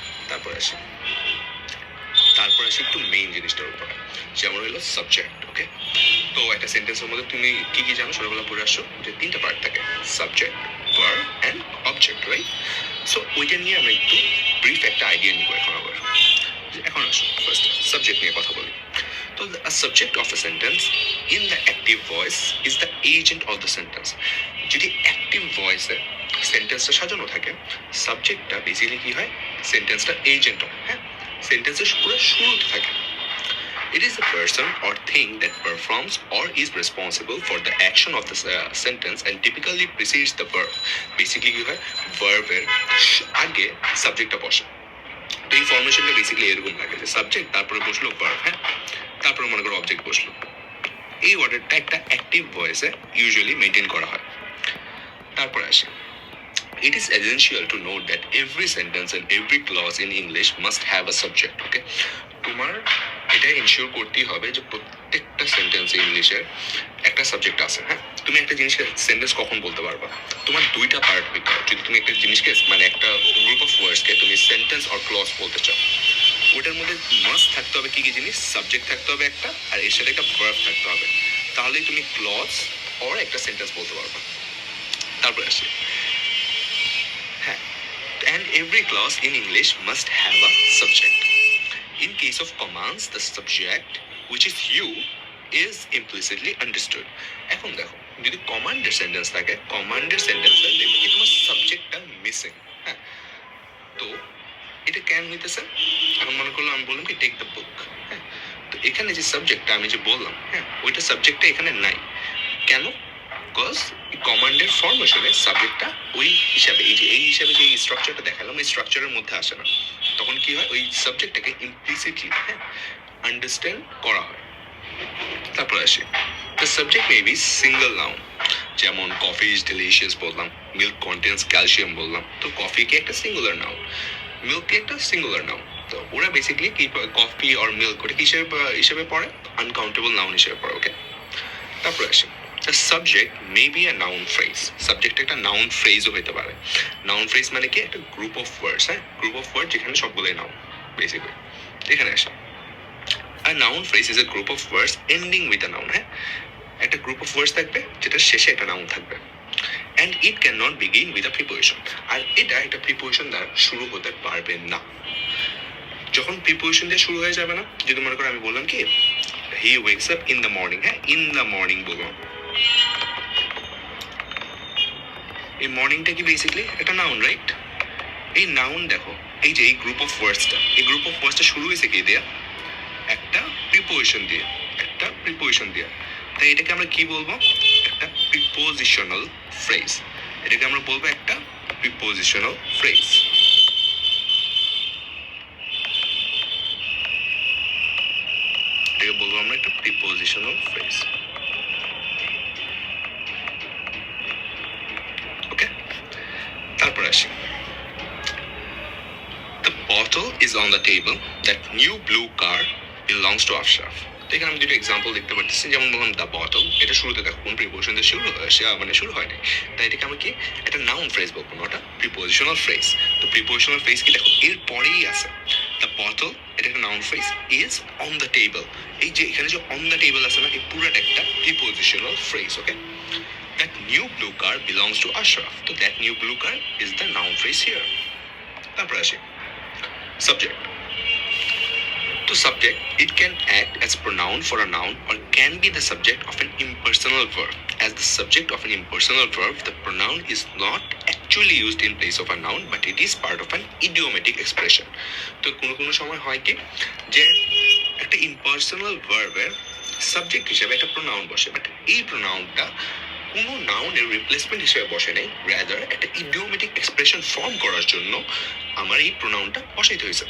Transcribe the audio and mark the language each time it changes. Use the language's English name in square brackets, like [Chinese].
[Bangla] তারপর আসি একটু মেইন জিনিসটার উপরে, যেমন হলো সাবজেক্ট। ওকে, তো একটা সেন্টেন্সের মধ্যে তুমি কি কি জানো ছোটবেলা পড়ে আসছো, যে তিনটা পার্ট থাকে, subject, verb and object, right? So ওইটা নিয়ে আমরা একটু ব্রিফ একটা আইডিয়া নিব এখন আবার। এখন আসো ফার্স্ট সাবজেক্ট নিয়ে কথা বলি। [English] তো a subject of a sentence in the active voice is the agent of the sentence. [Bangla] যদি অ্যাক্টিভ ভয়েসে সেন্টেন্সটা সাজানো থাকে, সাবজেক্টটা বেসিক্যালি কি হয়, সেন্টেন্সটা এজেন্ট হয়, হ্যাঁ, সেন্টেন্সের পুরো শুরুতে থাকে। [English] It is a person or thing that performs or is responsible for the action of the sentence and typically precedes the verb. [Bangla] Basically কি হয়, ভার্বের আগে সাবজেক্টটা বসে। তো এই ফর্মেশনটা বেসিক্যালি এরকম লাগে যে সাবজেক্ট, তারপরে বসলো ভার্ব, হ্যাঁ, তারপরে মনে করো অবজেক্ট বসলো। এই অর্ডারটা একটা অ্যাক্টিভ ভয়েসে ইউজুয়ালি মেনটেন করা হয়। তারপরে আসে, [English] it is essential to note that every sentence and every clause in English must have a subject. [Bangla] Okay, তোমার এটা ইনশিওর করতেই হবে যে প্রত্যেকটা সেন্টেন্সে ইংলিশের একটা সাবজেক্ট আছে। হ্যাঁ, তুমি একটা জিনিসকে সেন্টেন্স কখন বলতে পারবা, তোমার দুইটা পার্ট হইতে হয়। যদি তুমি একটা জিনিসকে মানে একটা গ্রুপ অফ ওয়ার্ডসকে তুমি সেন্টেন্স অর ক্লজ বলতে চাও, ওটার মধ্যে মাস্ট থাকতে হবে কি কি জিনিস, সাবজেক্ট থাকতে হবে একটা, আর এর সাথে একটা ভার্ব থাকতে হবে, তাহলেই তুমি ক্লজ অর একটা সেন্টেন্স বলতে পারবা। তারপরে আসি, হ্যাঁ, [English] and every clause in English must have a subject. In case of commands, the subject, which is you, is implicitly understood. [Bangla] এখন দেখো, যদি কমান্ডের সেন্টেন্স থাকে, কমান্ডের সেন্টেন্সে দেখবে কি তোমার সাবজেক্টটা মিসিং। হ্যাঁ, তো এটা কেন হইতেছে? এখন মনে করলো আমি বললাম কি টেক দ্য বুক, হ্যাঁ, তো এখানে যে সাবজেক্টটা আমি যে বললাম, হ্যাঁ, ওইটা সাবজেক্টটা এখানে নাই। কেন? বিকজ কমান্ডের ফর্মেশনে সাবজেক্টটা ওই হিসাবে, এই হিসাবে যে স্ট্রাকচারটা দেখালাম, এই স্ট্রাকচারের মধ্যে আসে না। তখন কি হয়, ওই সাবজেক্টটাকে ইমপ্লিসিটলি, হ্যাঁ, আন্ডারস্ট্যান্ড করা হয়। তারপর আসে, the subject may be single noun, যেমন কফি ইজ ডিলিশিয়াস বললাম, মিল্ক কন্টেন্স ক্যালসিয়াম বললাম, তো কফি কি একটা সিঙ্গুলার নাউন, মিল্ক কি একটা সিঙ্গুলার নাউন। তো ওরা বেসিক্যালি কি কফি আর মিল্ক ওটা কি হিসেবে পড়ে, আনকাউন্টেবল নাউন হিসেবে পড়ে। ওকে, তারপর আসে, [English] the subject may be a noun phrase. [Bangla] Subject একটা noun phrase ও হতে পারে। Noun phrase মানে কি, একটা গ্রুপ অফ ওয়ার্ডস, হ্যাঁ, গ্রুপ অফ ওয়ার্ড যেখানে সবগুলোই নাউন বেসিক্যালি। এখানে আসে, [English] a noun phrase is a group of words ending with a noun, [Bangla] হ্যাঁ, একটা গ্রুপ অফ ওয়ার্ডস থাকবে যেটা শেষে একটা নাউন থাকবে, [English] and it cannot begin with a preposition. [Bangla] আর এটা একটা প্রিপোজিশন দ্বারা শুরু হতে পারবে না। যখন প্রিপোজিশন দিয়ে শুরু হয়ে যাবে না, যদি মনে করো আমি বললাম কি [English] he wakes up in the morning, [Bangla] হ্যাঁ, in the morning বললাম, এই মর্নিংটা কি বেসিক্যালি একটা নাউন, রাইট? এই নাউন দেখো, এই যে এই গ্রুপ অফ ওয়ার্ডসটা, এই গ্রুপ অফ ওয়ার্ডসটা শুরু হয়েছে কি দিয়া, একটা প্রিপোজিশন দিয়ে, একটা প্রিপোজিশন দিয়ে। তাই এটাকে আমরা কি বলবো, একটা প্রিপোজিশনাল ফ্রেজ। এটাকে আমরা বলবো একটা প্রিপোজিশনাল ফ্রেজ। এটাকে বলবো আমরা একটা প্রিপোজিশনাল ফ্রেজ। ওকে, তারপর আসি, [English] the bottle is on the table, that new blue car belongs to Ashraf. [Bangla] তো এখানে আমি দুটো এক্সাম্পল দেখতে পাচ্ছি, যেমন বললাম দ্য বটল, এটা শুরুতে দেখো কোন প্রিপোজিশন দিয়ে শুরু হয় নাই, তাই এটাকে আমরা কি একটা নাউন ফ্রেজ বলবো না, ওটা প্রিপোজিশনাল ফ্রেজ। তো প্রিপোজিশনাল ফ্রেজ কি দেখো এর পরেই আছে, দ্য বটল, এটা একটা noun phrase, is on the table, এই যে এখানে যে অন দ্য টেবল আছে না, এই পুরোটা একটা prepositional phrase. [English] Okay, that new blue car belongs to Ashraf, তো that new blue car is the noun phrase here. [Bangla] তারপর আসি subject. [English] To subject, it can act as pronoun for a noun or can be the subject of an impersonal verb. As the subject of an impersonal verb, the pronoun is not actually used in place of a noun, but it is part of an idiomatic expression. [Bangla] তো কোনো সময় হয় কি যে একটা impersonal verb-এর subject হিসেবে একটা pronoun বসে, বাট এই প্রোনাউনটা কোনো নাউনের রিপ্লেসমেন্ট হিসেবে বসে নেই, রাদার একটা ইডিওমেটিক এক্সপ্রেশন ফর্ম করার জন্য আমার এই প্রোনাউনটা বসাইতে হয়েছে।